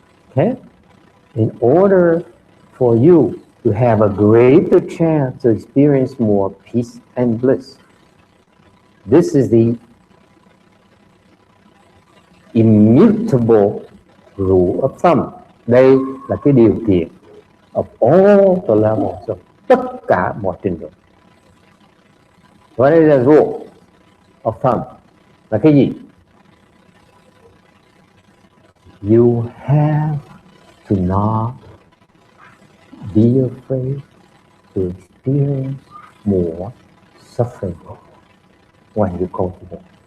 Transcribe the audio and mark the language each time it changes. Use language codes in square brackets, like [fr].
[en] Okay? In order for you to have a greater chance to experience more peace and bliss, this is the immutable rule of thumb. [vi] Đây là cái điều kiện [en] of all the levels, of [vi] tất cả mọi trình độ. [en] What is the rule of thumb? [vi] Là cái gì? [en] You have to not be afraid to experience more suffering when you cultivate.